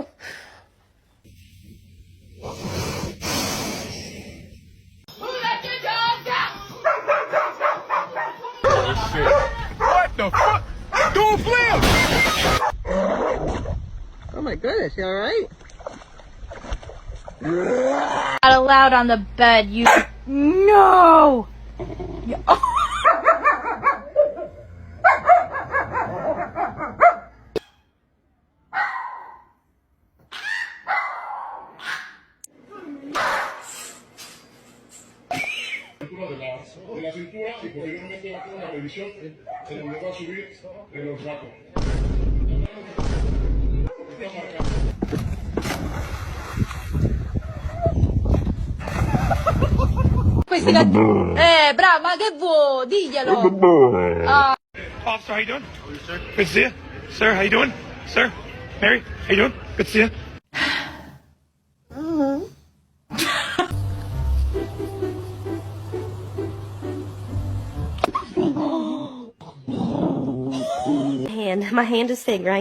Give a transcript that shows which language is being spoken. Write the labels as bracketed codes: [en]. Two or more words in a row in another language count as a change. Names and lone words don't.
[en] What the fuck? Don't flip! Oh my goodness, you alright? Not allowed on the bed, you. No! [es] De la cintura y posteriormente va a hacer una revisión en donde va a subir en los brazos. [it] Questi bravo, ma che vuoi? Diglielo! [en] Officer, how you doing? Good to see you. Sir, how you doing? Sir? Mary, how you doing? Good to see you. My hand is big, right?